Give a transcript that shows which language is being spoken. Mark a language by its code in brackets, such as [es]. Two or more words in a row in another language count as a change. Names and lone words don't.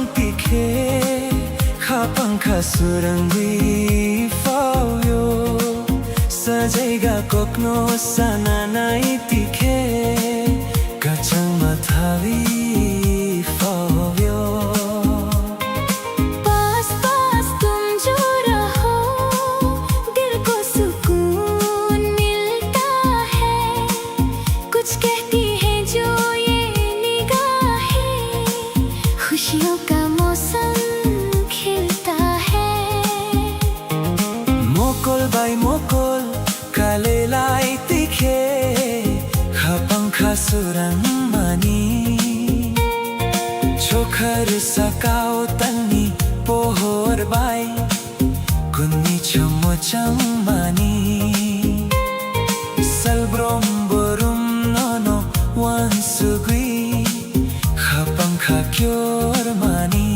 [trp] tikhe Khapang khasurangwi fao yo Sajaiga kokno sananai tikhe Kachang mathavi fao yo [hi] पास पास तुम जो रहो दिल को सुकून मिलता है कुछ कहती है जो ये निगाहें खुशियों का मौसम खिलता है [trp] Mokol by mokol kalelai tikhe Khapang khasurang mani Chokhar sakao tani pohor bai Kunni chomo chamani Salbrom borum nono wansugui Khapang khakyor mani